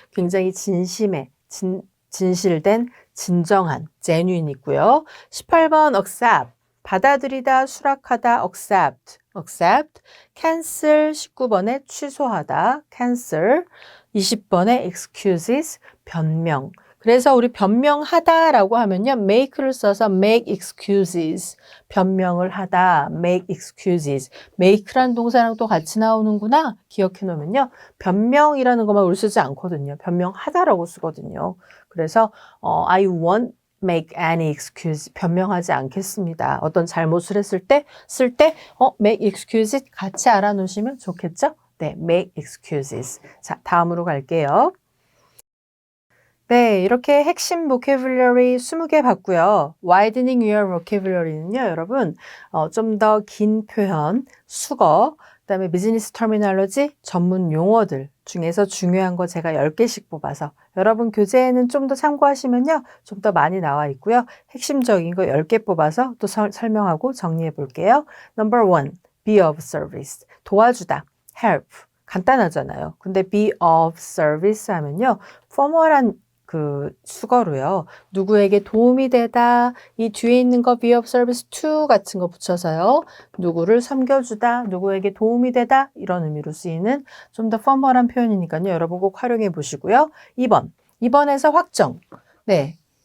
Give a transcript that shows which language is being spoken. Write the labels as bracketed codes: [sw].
[ko] 굉장히 진심에, 진실된, 진정한 genuine 있고요. 18번 accept. 받아들이다, 수락하다, accept. cancel 19번에 취소하다, cancel 20번에 excuses, 변명. 그래서 우리 변명하다라고 하면요. make를 써서 make excuses, 변명을 하다, make excuses. make란 동사랑 또 같이 나오는구나 기억해 놓으면요. 변명이라는 것만 우리 쓰지 않거든요. 변명하다라고 쓰거든요. [en] 그래서 I won't make any excuse, [ko] 변명하지 않겠습니다. 어떤 잘못을 했을 때, make excuses 같이 알아놓으시면 좋겠죠? 네, make excuses. 자, 다음으로 갈게요. 네, 이렇게 핵심 vocabulary 20개 봤고요. [en] widening your vocabulary [ko] 는요, 여러분, 좀 더 긴 표현, 수거, 그다음에 비즈니스 터미널로지, 전문 용어들 중에서 중요한 거 제가 10개씩 뽑아서 여러분 교재에는 좀 더 참고하시면요. 좀 더 많이 나와 있고요. 핵심적인 거 10개 뽑아서 또 설명하고 정리해 볼게요. [en] Number 1, be of service. 도와주다. help. [ko] 간단하잖아요. 근데 be of service 하면요. formal한 그 수거로요. 누구에게 도움이 되다. 이 뒤에 있는 거 be of service to 같은 거 붙여서요. 누구를 섬겨주다. 누구에게 도움이 되다. 이런 의미로 쓰이는 좀 더 포멀한 표현이니까요. 여러분 꼭 활용해 보시고요. 2번. 2번에서 확정. 네.